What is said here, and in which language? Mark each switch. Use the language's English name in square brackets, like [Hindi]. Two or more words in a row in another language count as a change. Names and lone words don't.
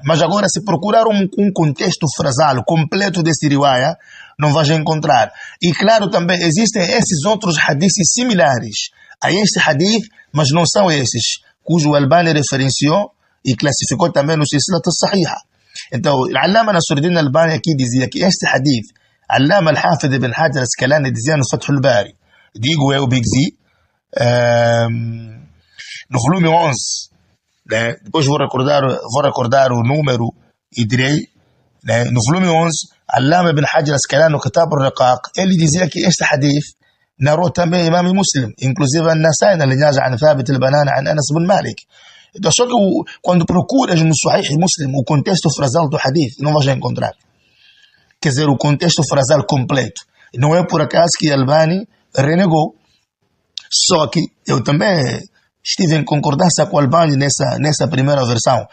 [Portuguese] Mas agora, se procurar um contexto frasal completo desse riwaya, não vais encontrar. E claro, também existem esses outros hadiths similares a este hadith, mas não são esses, cujo Albani referenciou e classificou também no Silsilat as-Sahiha. Então, Allama Nasruddin Albani aqui dizia que este hadith, Allama al-Hafidh Ibn Hajar al-Asqalani dizia no Fath al-Bari, digo eu, Big Z, no volume 11, né? Depois vou recordar o número e direi, né? No volume 11, Allama Ibn Hajar al-Asqalani no Kitab al-Riqaq, ele dizia que este hadith narrou também Imam Muslim, inclusive An-Nasa'i na linhagem an Thabit al-Banani an Anas ibn Malik. Então, só que quando procuras no Sahih Muslim o contexto frasal do hadith, não vais encontrar. Quer dizer, o contexto frasal completo. Não é por acaso que Albani renegou. Só que eu também estive em concordância com Albani nessa primeira versão.